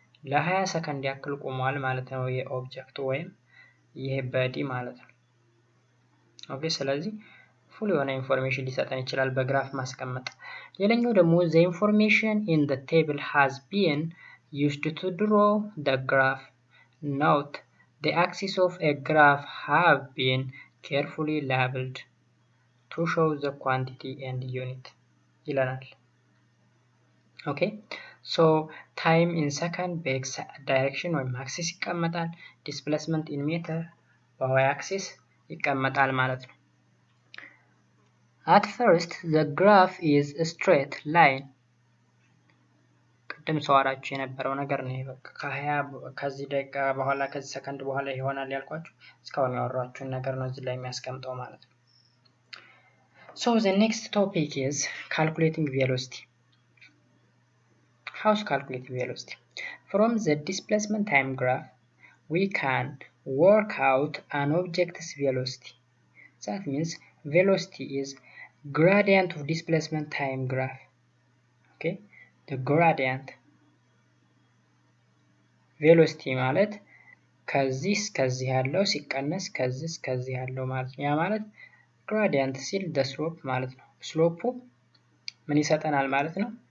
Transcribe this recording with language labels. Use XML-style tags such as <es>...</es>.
<am>ለ20 ሰከንድ ያክል ቆሟል ማለት ነው የኦብጀክት ወይም ይሄ በዲ ማለት ነው። ኦኬ ስለዚህ ፉል የሆነ ኢንፎርሜሽን ሊሰጠን ይችላል በግራፍ ማስቀመጥ። ሌላኛው ደግሞ</am> <en>the information in the table has been used to draw the graph. Note the axes of a graph have been carefully labeled to show the quantity and unit</en> <am>ይለናል። ኦኬ ሶ ታይም ኢን ሰከንድ በኤክስ ዳይሬክሽን ወይም አክሲስ ይቀመጣል። ዲስፕሌስመንት ኢን ሜትር በዋይ አክሲስ ይቀመጣል ማለት ነው።</am> <en>At first the graph is a straight line.</en> <am>ቅድም ሰዋራችሁ የነበረው ነገር ነው። በቃ ከዚህ ደቂቃ በኋላ ከዚህ ሰከንድ በኋላ ይሆናል ያልኳችሁ እስካሁን ያወራችሁን ነገር ነው እዚህ ላይ የሚያስቀምጠው ማለት ነው።</am> <en>So the next topic is calculating velocity. How to calculate velocity? From the displacement time graph, we can work out an object's velocity. That means velocity is gradient of displacement time graph. Okay, the gradient velocity</en> <am>ማለት ከዚህ እስከዚህ ያለው ሲቀነስ ከዚህ እስከዚህ ያለው ማለት ነው። ያ ማለት gradient ሲል</am> <en>the slope</en> <am>ማለት ነው። ስሎፑ ምን ይሰጠናል ማለት ነው?</am>